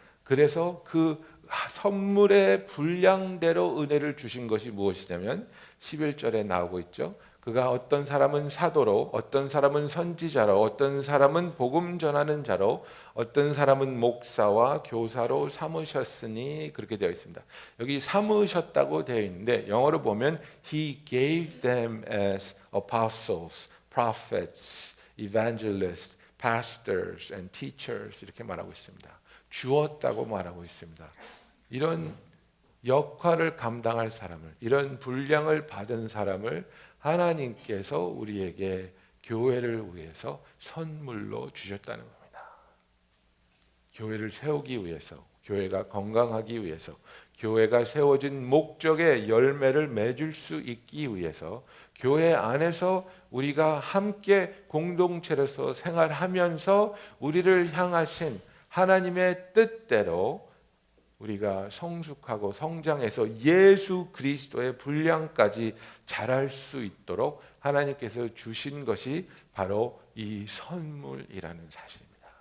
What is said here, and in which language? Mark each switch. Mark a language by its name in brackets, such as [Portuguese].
[Korean] 그래서 그 선물의 분량대로 은혜를 주신 것이 무엇이냐면 11절에 나오고 있죠. 그가 어떤 사람은 사도로, 어떤 사람은 선지자로, 어떤 사람은 복음 전하는 자로, 어떤 사람은 목사와 교사로 삼으셨으니 그렇게 되어 있습니다. 여기 삼으셨다고 되어 있는데 영어로 보면 [English] He gave them as apostles, prophets, evangelists, pastors and teachers [Korean] 이렇게 말하고 있습니다. 주었다고 말하고 있습니다. 이런 역할을 감당할 사람을, 이런 분량을 받은 사람을 하나님께서 우리에게 교회를 위해서 선물로 주셨다는 겁니다. 교회를 세우기 위해서, 교회가 건강하기 위해서, 교회가 세워진 목적의 열매를 맺을 수 있기 위해서 교회 안에서 우리가 함께 공동체로서 생활하면서 우리를 향하신 하나님의 뜻대로 우리가 성숙하고 성장해서 예수 그리스도의 분량까지 자랄 수 있도록 하나님께서 주신 것이 바로 이 선물이라는 사실입니다.